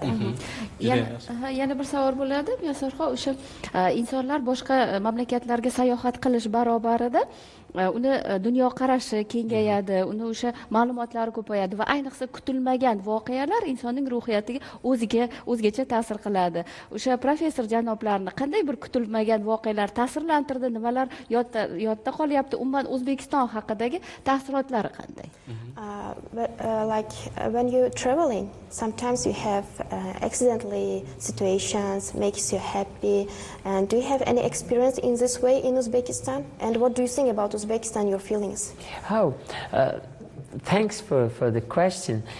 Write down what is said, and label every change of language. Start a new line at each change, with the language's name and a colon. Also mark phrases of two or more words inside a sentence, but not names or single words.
Uzbek: Yana bir savol bo'ladi, Muyassarxon, o'sha insonlar boshqa mamlakatlarga sayohat qilish barobarida uni dunyoqarashi kengayadi, uni o'sha ma'lumotlari ko'payadi va ayniqsa kutilmagan voqealar insonning ruhiyatiga o'zgacha ta'sir qiladi. O'sha professor janoblarni qanday bir kutilmagan voqealar ta'sirlantirdi, nimalar yodda qolyapti, umuman O'zbekiston haqidagi taassurotlari qanday?
English: Like when you're traveling, sometimes you have accidentally situations makes you happy. And do you have any experience in this way in Uzbekistan? And what do you think about Uzbekistan, your feelings? Oh, thanks for the question.